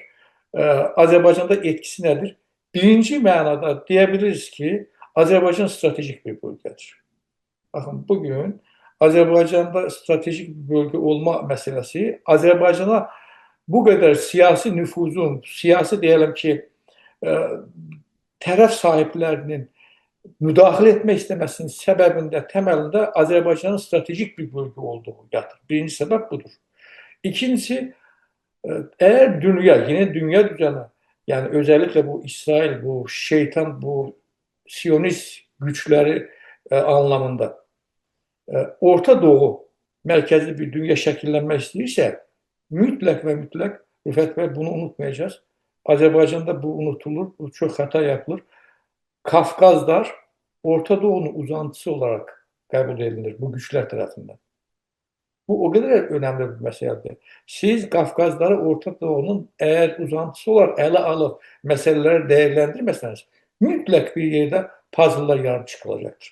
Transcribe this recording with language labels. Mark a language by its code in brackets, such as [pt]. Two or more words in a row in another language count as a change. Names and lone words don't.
[tr] Azerbaycan'da etkisi nedir? Birinci manada diyebiliriz ki Azerbaycan stratejik bir bölgedir. Bakın bugün Azerbaycan'da stratejik bir bölge olma meselesi Azerbaycan'a bu kadar siyasi nüfuzun, siyasi diyelim ki [az] tərəf sahiplərinin müdaxilə etmək istəməsinin səbəbində, təməlində Azərbaycanın stratejik bir bölgə olduğu yatır. Birinci səbəb budur. [tr] İkincisi, eğer dünya, yeni dünya düzeni, yani özellikle bu İsrail, bu şeytan, bu Siyonist güçleri anlamında Orta Doğu merkezli bir dünya şekillenmek [az] istəyirsə, mütləq və mütləq Rüfət bəy bunu unutmayacağız. [tr] Azerbaycan'da bu unutulur, bu çok hata yapılır. Kafkazlar Orta Doğu'nun uzantısı olarak kabul edilir bu güçler tarafından. Bu o kadar önemli bir meseledir. Siz Kafkazları Orta Doğu'nun eğer uzantısı olarak ele alıp meseleleri değerlendirmezseniz mutlak bir yerde puzzle'lar yarım çıkılacaktır.